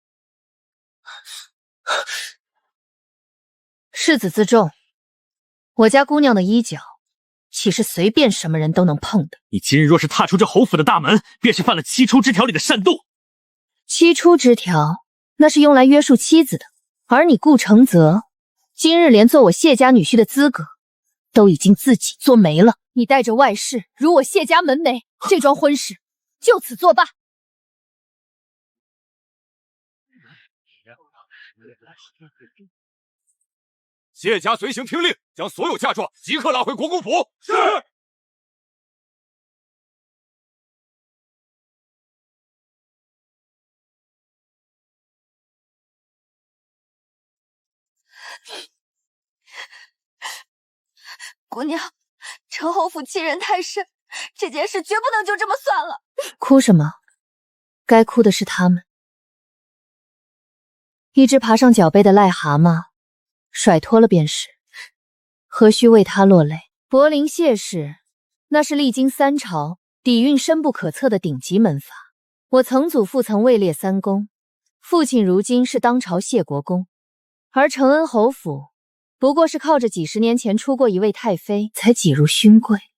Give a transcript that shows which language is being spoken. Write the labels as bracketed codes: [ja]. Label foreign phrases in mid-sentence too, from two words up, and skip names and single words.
[zh] 世子自重，我家姑娘的衣角，岂是随便什麼人都能碰的？你今日若是踏出這侯府的大門，便是犯了7出之條裡的擅動。 7出之條，那是用來約束妻子的，而你顧承澤，今日連做我謝家女婿的資格，都已經自己做沒了。你帶着外室辱我謝家門楣，這樁婚事就此作罷。謝家隨行聽令，將所有嫁妝即刻拉回國公府。是。姑娘，承侯府欺人太甚，这件事絕不能就這麼算了。哭什麼？該哭的是他們。一隻爬上腳背的癩蛤蟆，甩脫了便是，何須為他落淚？柏林謝氏，那是歷經3朝，底蘊深不可測的頂級門閥。我曾祖父曾位列3公，父親如今是當朝謝國公，而承恩侯府不過是靠着幾10年前出過一位太妃才擠入勳貴。